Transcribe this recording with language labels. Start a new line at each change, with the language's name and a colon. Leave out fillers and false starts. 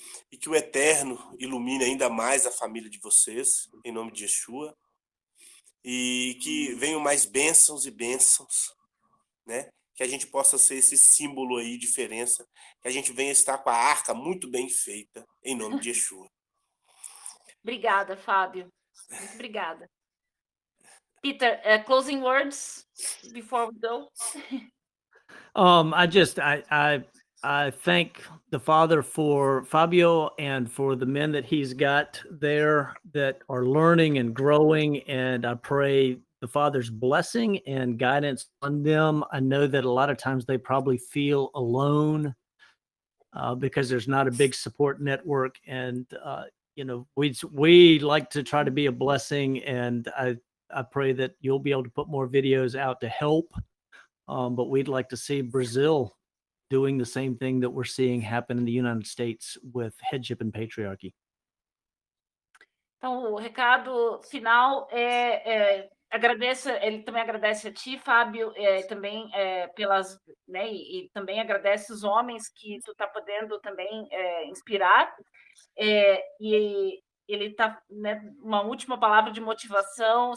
Portuguese: E que o Eterno ilumine ainda mais a família de vocês, em nome de Yeshua. E que venham mais bênçãos e bênçãos, né? Que a gente possa ser esse símbolo aí, diferença, que a gente venha estar com a arca muito bem feita, em nome de Yeshua. Obrigada, Fábio. Muito obrigada.
English: Peter, closing words before we go? I thank the Father for Fabio and for the men that he's got there that are learning and growing, and I pray the Father's blessing and guidance on them. I know that a lot of times they probably feel alone because there's not a big support network, and we like to try to be a blessing, and I pray that you'll be able to put more videos out to help. But we'd like to see Brazil doing the same thing that we're seeing happen in the United States with headship and patriarchy.
Portuguese: Então, o recado final ele também agradece a ti, Fábio, também pelas, né, e também agradece os homens que tu está podendo também inspirar, e ele está, né, uma última palavra de motivação.